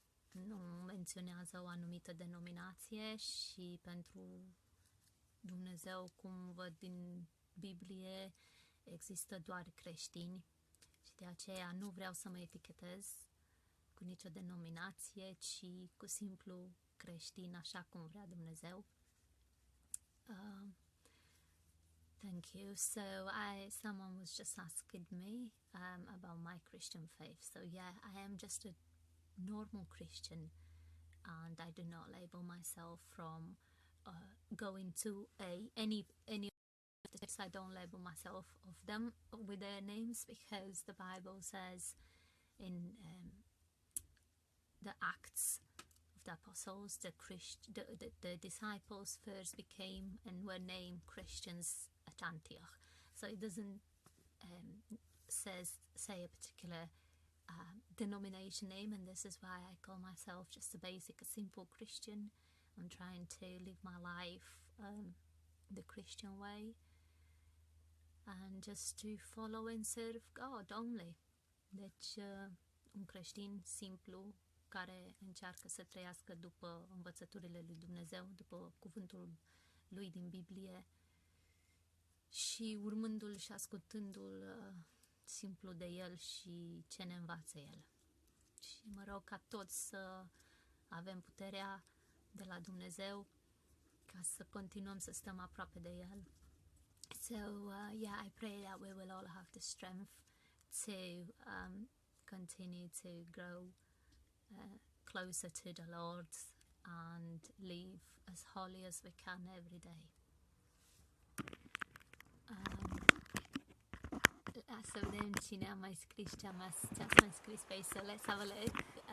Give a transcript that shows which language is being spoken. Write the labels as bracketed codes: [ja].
[ro] Nu menționează o anumită denominație și pentru Dumnezeu, cum văd din Biblie, există doar creștini și de aceea nu vreau să mă etichetez cu nicio denominație, ci cu simplu creștin, așa cum vrea Dumnezeu. [en] Thank you. So someone was just asking me about my Christian faith. So yeah, I am just a normal Christian, and I do not label myself from going to any I don't label myself of them with their names, because the Bible says in the Acts of the Apostles, the disciples first became and were named Christians at Antioch. So it doesn't say a particular denomination name, and this is why I call myself just a simple Christian. I'm trying to live my life the Christian way and just to follow and serve God only. [ro] Deci un creștin simplu care încearcă să trăiască după învățăturile lui Dumnezeu, după cuvântul lui din Biblie și urmându-l și ascultându-l simplu de el și ce ne învață el. Și mă rog ca toți să avem puterea de la Dumnezeu ca să continuăm să stăm aproape de el. [en] So yeah, I pray that we will all have the strength to continue to grow closer to the Lord and live as holy as we can every day. [ro] Să vedem cine a mai scris ce ați mai scris pe aici. [en] So let's have a look.